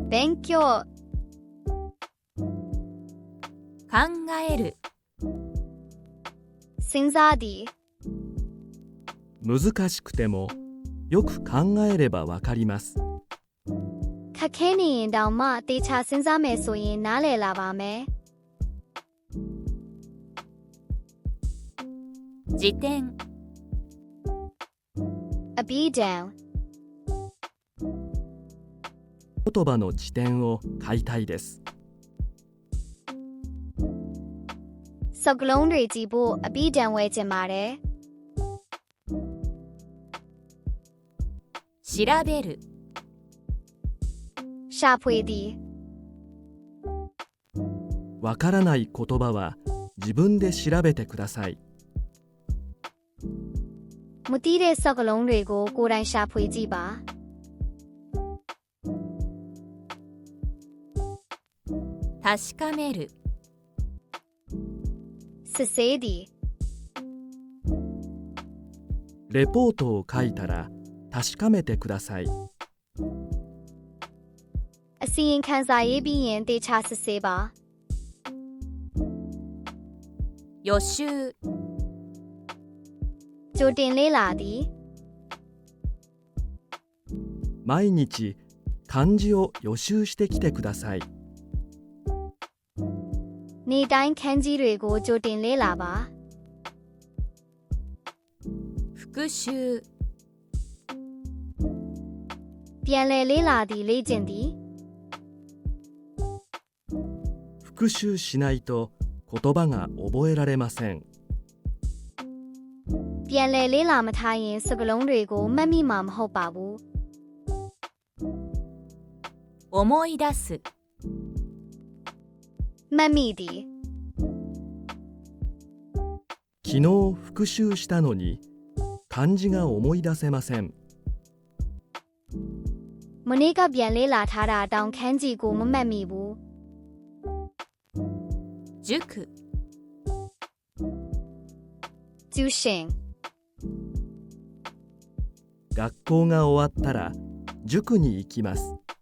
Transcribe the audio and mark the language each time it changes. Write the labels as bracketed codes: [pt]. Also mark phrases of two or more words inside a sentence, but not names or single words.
[ja] 勉強考える [my] စဉ်းစားသည် [ja] 難しくてもよく考えればわかります。 [my] ခက်ခဲနေရင်တောင်မှတေချာစဉ်းစားမယ်ဆိုရင်နားလည်လာပါမယ် [ja] 辞典 [my] အပြီးတံ [ja] 言葉の辞典を買いたいです。 [my] စကားလုံးတွေကြည့်ဖို့အပြီးတံဝယ်ချင်ပါတယ် [ja] 調べる [my] ရှာဖွေသည် [ja] わからない言葉は自分で調べてください。 [my] မသိတဲ့စကားလုံးတွေကိုကိုယ်တိုင်ရှာဖွေကြည့်ပါ [ja] 確かめる [my] စစ်ဆေးသည် [ja] レポートを書いたら確かめてください。 [my] အစီရင်ခံစာရေးပြီးရင်တေချာစစ်ဆေးပါ [ja] 予習 [my] ကြိုတင်လေ့လာသည် [ja] 毎日漢字を予習してきてください。 [my] နေ့တိုင်းခန်းကြီးတွေကိုကြိုတင်လေ့လာပါ [ja] 復習 [my] ပြန်လည်လေ့လာသည်လေ့ကျင့်သည် [ja] 復習しないと言葉が覚えられません。 [my] ပြန်လည်လေ့လာမထားရင်စကားလုံးတွေကိုမှတ်မိမှာမဟုတ်ပါဘူး [ja] 思い出す [my] မှတ်မိသည် [ja] 昨日復習したのに漢字が思い出せません。 [my] မနေ့ကပြန်လေ့လာထားတာတောင်ခန်းကြီးကိုမမှတ်မိဘူး [ja] 塾 [my] ကျူရှင် [ja] 学校が終わったら塾に行きます。